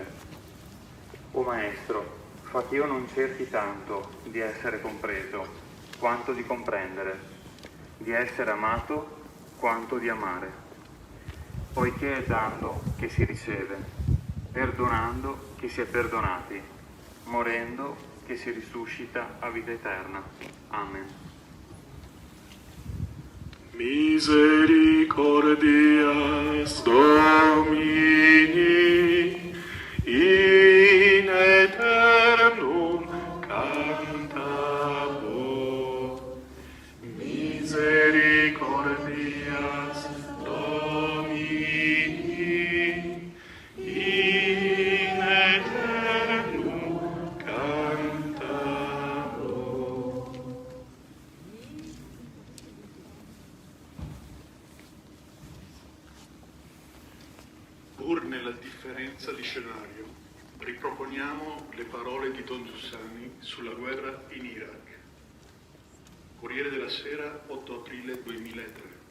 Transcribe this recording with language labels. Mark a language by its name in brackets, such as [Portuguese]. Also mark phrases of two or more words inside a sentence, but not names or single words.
[Italian] O Maestro, fa che io non cerchi tanto di essere compreso, quanto di comprendere, di essere amato, quanto di amare. Poiché è dando che si riceve, perdonando che si è perdonati, morendo che si risuscita a vita eterna. Amen. [Latin] Misericordias Domini in aeternum cantabo. Misericordias Domini in aeternum cantabo. [Italian] Pur nella differenza di scenario, Riproponiamo le parole di Don Giussani sulla guerra in Iraq. Corriere della Sera, 8 aprile 2003.